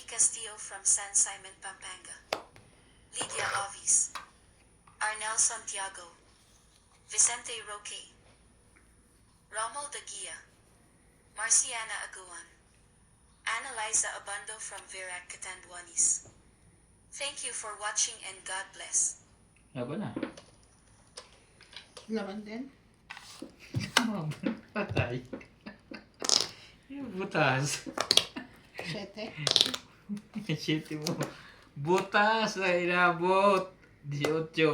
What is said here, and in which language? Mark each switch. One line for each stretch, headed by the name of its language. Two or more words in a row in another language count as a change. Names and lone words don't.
English: Castillo from San Simon, Pampanga. Lydia Ovis. Arnel Santiago. Vicente Roque. Rommel de Guia. Marciana Aguan. Annalisa Abando from Virac, Catanduanes. Thank you for watching and God bless.
Filipino: Aba na. Laman din. Patay. Yung butas. 7. Siyete mo. Butas na inabot. 18.